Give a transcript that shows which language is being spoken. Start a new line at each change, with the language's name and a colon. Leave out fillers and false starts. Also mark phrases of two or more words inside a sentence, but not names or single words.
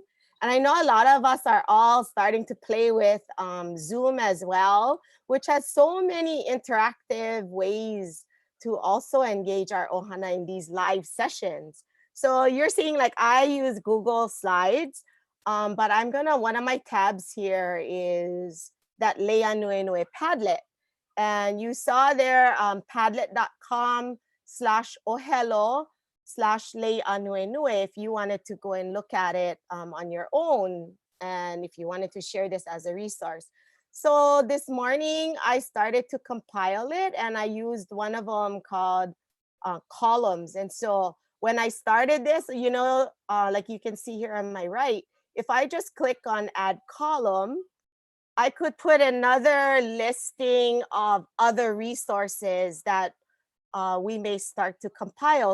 English: And I know a lot of us are all starting to play with Zoom as well, which has so many interactive ways to also engage our ʻohana in these live sessions. So you're seeing, like, I use Google Slides, but I'm gonna, one of my tabs here is that Lei Ānuenue Padlet. And you saw there padlet.com/ohelo/Lei Ānuenue if you wanted to go and look at it on your own, and if you wanted to share this as a resource. So this morning I started to compile it, and I used one of them called columns. And so when I started this, like you can see here on my right, if I just click on add column, I could put another listing of other resources that we may start to compile.